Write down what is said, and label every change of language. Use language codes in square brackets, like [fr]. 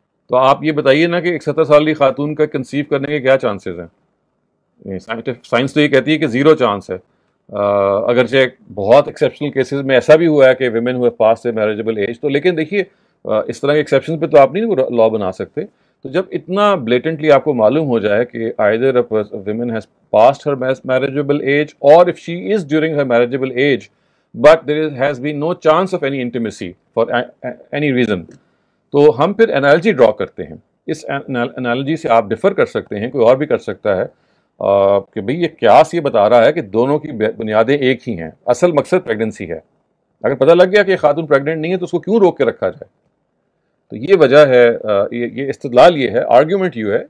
[ur] تو آپ یہ بتائیے نا کہ ایک 70 سال کی خاتون کا کنسیو کرنے کے کیا چانسز ہیں. سائنس تو یہ کہتی ہے کہ 0 چانس ہے. اگرچہ بہت ایکسیپشنل کیسز میں ایسا بھی ہوا ہے کہ [en] Women who pass their marriageable age. [ur] تو لیکن دیکھیے اس طرح کے ایکسیپشن پہ تو آپ نہیں لا بنا سکتے. تو جب اتنا بلیٹنٹلی آپ کو معلوم ہو جائے کہ [en] either a woman has passed her marriageable age or if she is during her marriageable age but there has been no chance of any intimacy for any reason, [ur] تو ہم پھر انالوجی ڈرا کرتے ہیں. اس انالوجی سے آپ ڈفر کر سکتے ہیں, کوئی اور بھی کر سکتا ہے, کہ بھئی یہ قیاس یہ بتا رہا ہے کہ دونوں کی بنیادیں ایک ہی ہیں, اصل مقصد پریگننسی ہے. اگر پتہ لگ گیا کہ خاتون پریگننٹ نہیں ہے تو اس کو کیوں روک کے رکھا جائے؟ تو یہ وجہ ہے, یہ استدلال یہ ہے, آرگیومنٹ یہ ہے.